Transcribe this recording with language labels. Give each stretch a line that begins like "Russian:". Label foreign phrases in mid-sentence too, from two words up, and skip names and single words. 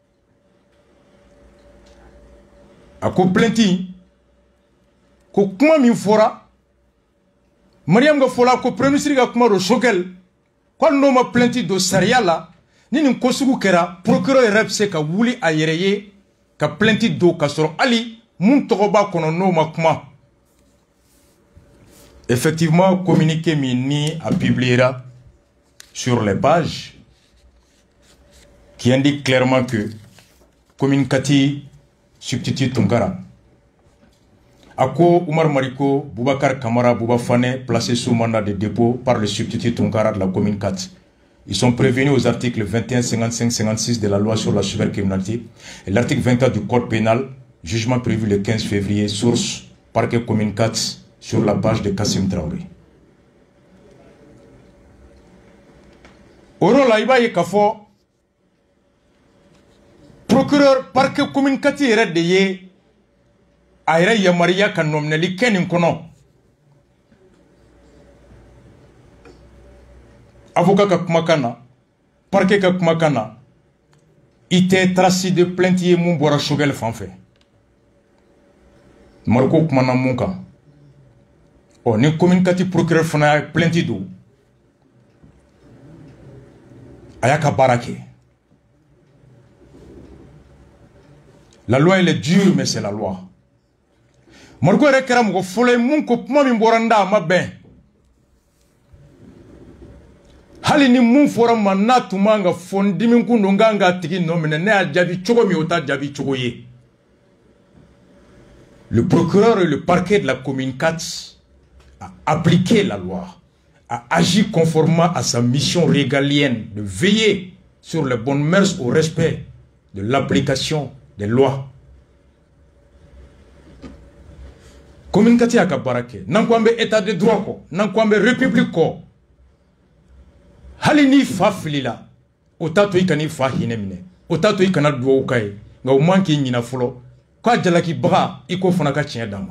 Bambara: a ko plainte ko kuma min fɔra Mariam ka fɔla ko
French: premier ministre
Bambara: ka kuma do Choguel ko n'o ma plainte do sariya la ni nin ko sugu kɛra procureur yɛrɛ bɛ se ka wuli a yɛrɛ ye ka plainte do ka sɔrɔ hali mun tɔgɔ b'a kɔnɔ n'o ma kuma.
French: Effectivement, communiqué Mini a publiera sur les pages qui indique clairement que Communicati substitue Tunkara. Ako Oumar Mariko, Boubacar Kamara, Bouba Fane, placés sous mandat de dépôt par le substitut Tunkara de la commune 4. Ils sont prévenus aux articles 21, 55, 56 de la loi sur la cybercriminalité et l'article 24 du code pénal, jugement prévu le 15 février, source parquet commune 4 sur la page de Kassim Traoré.
Bambara: Oro la iba ye kafo
French: procureur parquet commune 4
Bambara: yɛrɛ de ye a yɛrɛ yamariya ka nominali kɛ nin kɔnɔ. Avocat ka kumakan na, parquet ka kumakan na, i tɛ
French: trace de plainte
Bambara: ye mun bɔra Choguel fan fɛ. Mariko kumana mun kan. Ni Communicati procureur fana ye plainte do, a y'a ka baara kɛ.
French: La loi elle est dure mais c'est la loi.
Bambara: Mariko yɛrɛ kɛra mɔgɔ fɔlɔ ye mun ko kuma min bɔra n da a ma bɛn. Hali ni mun fɔra ma n'a tun man ka fɔ n dimi kun don n kan k'a tigi nɔ minɛ ne y'a jaabi cogo min o t'a jaabi cogo ye.
French: Le procureur et le parquet de la commune 4 a appliqué la loi, a agi conformément à sa mission régalienne de veiller sur les bonnes mœurs au respect de l'application des lois.
Bambara: Commune 4 a ka baara kɛ n'an ko an bɛ
French: état de droit
Bambara: kɔ n'an ko an bɛ république kɔ. Hali ni fa filila o t'a to i kan'i fa hinɛ minɛ o t'a to i kana duwawu k'a ye nka o man k'i ɲinɛ fɔlɔ k'a jalakibaga i k'o fana ka tiɲɛ d'a ma.